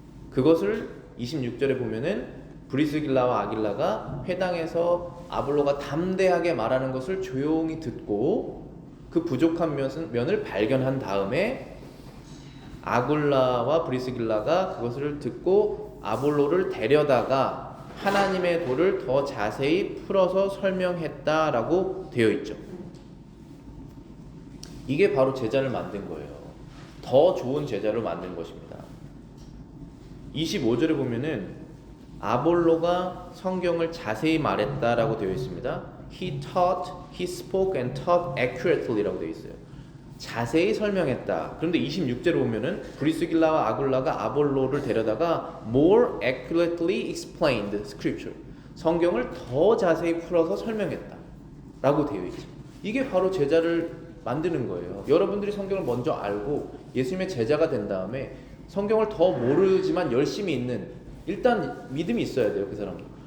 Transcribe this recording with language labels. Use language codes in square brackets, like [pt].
[ko] 그것을 26절에 보면은 브리스길라와 아길라가 회당에서 아볼로가 담대하게 말하는 것을 조용히 듣고 그 부족한 면을 발견한 다음에 아굴라와 브리스길라가 그것을 듣고 아볼로를 데려다가 하나님의 도를 더 자세히 풀어서 설명했다라고 되어 있죠. 이게 바로 제자를 만든 거예요. 더 좋은 제자를 만든 것입니다. 25절에 보면은 아볼로가 성경을 자세히 말했다라고 되어 있습니다. [en] He taught, he spoke and taught accurately 라고 되어 있어요. [ko] 자세히 설명했다. 그런데 26절에 보면은 브리스길라와 아굴라가 아볼로를 데려다가 more accurately explained scripture. 성경을 더 자세히 풀어서 설명했다. 라고 되어 있죠. 이게 바로 제자를 만드는 거예요. 여러분들이 성경을 먼저 알고 예수님의 제자가 된 다음에 성경을 더 모르지만 열심히 읽는 일단 믿음이 있어야 돼요. 그 사람도.